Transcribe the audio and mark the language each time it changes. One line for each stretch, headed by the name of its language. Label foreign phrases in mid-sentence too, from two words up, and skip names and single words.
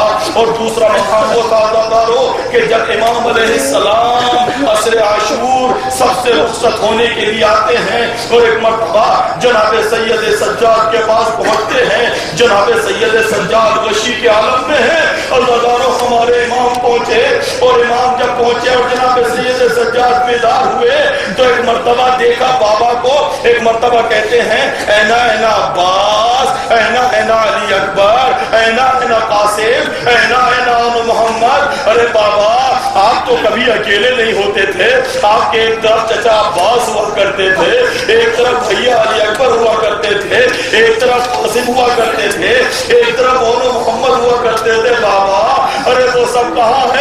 Urdu: اور دوسرا مقام وہ تھا عزادارو کہ جب امام علیہ السلام عصر عاشور سب سے رخصت ہونے کے لیے آتے ہیں اور ایک مرتبہ جناب سید سجاد کے پاس پہنچتے ہیں. جناب سید سجاد غشی کے عالم میں ہیں. عزادارو ہمارے امام پہنچے، اور امام جب پہنچے اور جناب سید سجاد بیدار ہوئے تو ایک مرتبہ دیکھا بابا کو. ایک مرتبہ کہتے ہیں
Arabic: اینا اینا
Urdu: عباس،
Arabic: اینا اینا
Urdu: علی اکبر،
Arabic: اینا اینا
Urdu: قاسم،
Arabic: اینا اینا
Urdu: محمد. ارے بابا آپ تو کبھی اکیلے نہیں ہوتے تھے. آپ کے ایک طرف چچا عباس ہوا کرتے تھے، ایک طرف بھیا علی اکبر ہوا کرتے تھے، ایک طرف قاسم ہوا کرتے تھے، ایک طرف اونو محمد ہوا کرتے تھے. بابا ارے وہ سب کہاں ہے؟